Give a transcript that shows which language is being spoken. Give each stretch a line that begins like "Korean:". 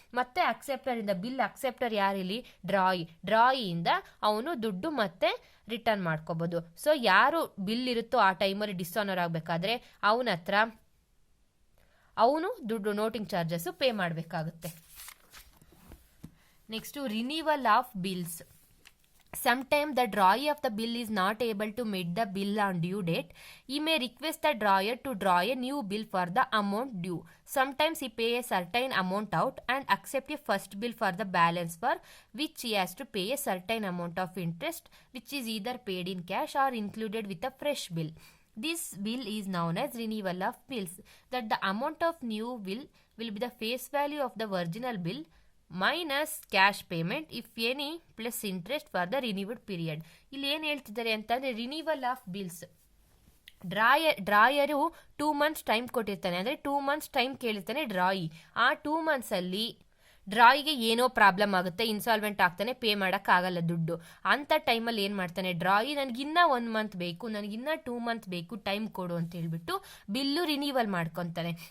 Kannada: ಮತ್ತೆ bill acceptor ಯಾರಿಲ್ಲಿ, ಡ್ರಾಯಿಯಿಂದ ಅವನು ದುಡ್ಡು ಮತ್ತೆ ರಿಟರ್ನ್ ಮಾಡ್ಕೋಬೋದು. ಸೊ ಯಾರು ಬಿಲ್ ಇರುತ್ತೋ ಆ ಟೈಮಲ್ಲಿ ಡಿಸಾನರ್ ಆಗಬೇಕಾದ್ರೆ ಅವನ ಹತ್ರ ಅವನು ದುಡ್ಡು ನೋಟಿಂಗ್ ಚಾರ್ಜಸ್ಸು ಪೇ ಮಾಡಬೇಕಾಗುತ್ತೆ.
English: Next, renewal of bills. Sometimes the drawer of the bill is not able to meet the bill on due date. He may request the drawer to draw a new bill for the amount due. Sometimes he pay a certain amount out and accept a first bill for the balance, for which he has to pay a certain amount of interest, which is either paid in cash or included with a fresh bill. This bill is known as renewal of bills. That the amount of new bill will be the face value of the original bill minus cash payment if any plus interest for the renewed period.
Kannada: ಇಲ್ಲಿ ಏನು ಹೇಳ್ತಿದ್ದಾರೆ ಅಂತಂದರೆ, renewal of bills. ಡ್ರಾಯರು 2 months time ಕೊಟ್ಟಿರ್ತಾನೆ, ಅಂದರೆ 2 months time ಕೇಳಿರ್ತಾನೆ ಡ್ರಾಯಿ. ಆ 2 monthsಲ್ಲಿ ಡ್ರಾಯಿಗೆ ಏನೋ problem ಆಗುತ್ತೆ, insolvent ಆಗ್ತಾನೆ, ಪೇ ಮಾಡೋಕ್ಕಾಗಲ್ಲ ದುಡ್ಡು. ಅಂಥ ಟೈಮಲ್ಲಿ ಏನು ಮಾಡ್ತಾನೆ ಡ್ರಾಯಿ, ನನಗಿನ್ನ 1 month ಬೇಕು, ನನಗಿನ್ನ 2 months ಬೇಕು, ಟೈಮ್ ಕೊಡು ಅಂತ ಹೇಳ್ಬಿಟ್ಟು ಬಿಲ್ಲು ರಿನ್ಯೂವಲ್ ಮಾಡ್ಕೊತಾನೆ.